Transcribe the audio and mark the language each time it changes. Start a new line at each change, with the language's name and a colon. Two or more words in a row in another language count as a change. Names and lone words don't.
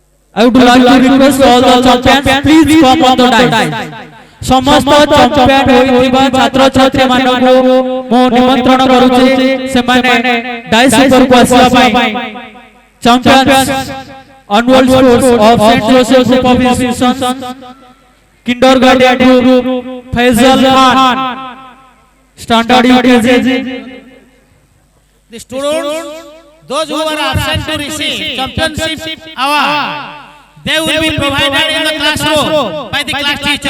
English: I would like to request all the champions please come on the dais.
Odia: ସମସ୍ତ ଚାମ୍ପିଅନ ହୋଇଥିବା ଛାତ୍ର ଛାତ୍ରୀ ମାନଙ୍କୁ ମୋ ନିମନ୍ତ୍ରଣ କରୁଛି ସେ ମାନେ ଡାଇସ ଉପରକୁ ଆସିବା ପାଇଁ
English: champions annual sports of St. Joseph Group of Institutions kindergarten group Faisal Khan standard UKG. The students, those who are absent to receive championship award, they will be provided in the classroom by the class teacher.